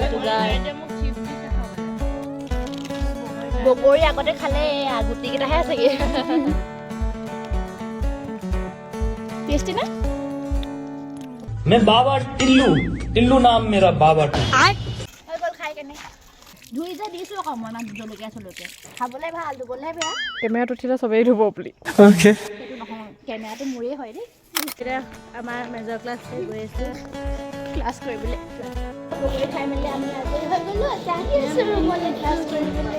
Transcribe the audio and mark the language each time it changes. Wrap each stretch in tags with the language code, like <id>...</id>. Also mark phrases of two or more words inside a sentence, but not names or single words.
<as>বগৰী আগতে খালে গুটি কেইটাহে আছেগে টেষ্টি না</as> <hi>मैं बाबा टिल्लू नाम मेरा बाबा टिल्लू</hi> <as>হৈ গ'ল খাই কেনে ধুই যে দিছো আকৌ মই ইমান জলকীয়া চলকীয়া খাবলৈ ভাল ধুবলৈহে বেয়া কেমেৰাত উঠিলে চবেই ধুব বুলি সেইটো নহয় কেমেৰাটো মোৰেই হয় দেই এতিয়া আমাৰ মেজৰ ক্লাছ গৈ আছো ক্লাছ কৰিবলৈ বগৰী খাই মেলি আমি আজৰি হৈ গ'লো আহি আছো ৰুমলৈ ক্লাছ কৰিবলৈ</as>